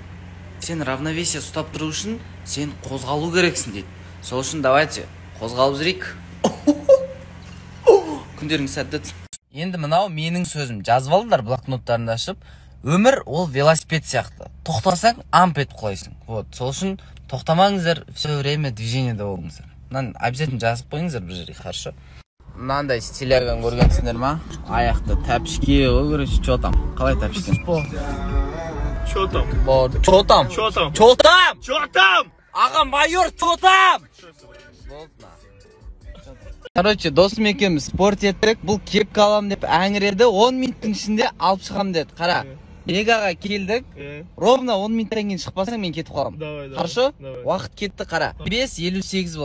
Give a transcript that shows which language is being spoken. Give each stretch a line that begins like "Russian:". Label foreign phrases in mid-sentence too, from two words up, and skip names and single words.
Kazakh: Сен равновесие ұстап тұру үшін сен қозғалу керексің дейді. Сол үшін
Russian: давайте
Kazakh: қозғалып жүрейік. Күндеріңіз сәтті өтсін. Енді мынау менің сөзім. Жазып алыңдар блокноттарыңды ашып. Өмір ол велосипед сияқты. Тоқтасаң амп етіп құлайсың. Вот, сол үшін тоқтамаңыздар,
Russian: все время
Kazakh: движениеде болыңыздар. Мынаны обязательно жазып қойыңыздар бір жерге, хорошо? Мынандай стиляган көргенсіңдер ма? Аяқты тәпішке, ой
Russian: короче, чё там?
Kazakh: Қалай тәпішкен?
Russian: Чё там? Чё там? Чё там? Чё там? Чё там?
Kazakh: Аға майор,
Russian: чё там?
Kazakh: Короче, досым екеуміз спорт еттік, бұл кепка алам деп әңіреді, 10 минуттың ішінде алып шығам деді. Қара, Мегаға келдік, ровно 10 минуттан кейін шықпасаң мен кетіп қалам. Хорошо? Уақыт кетті, қара. 5:58 болды.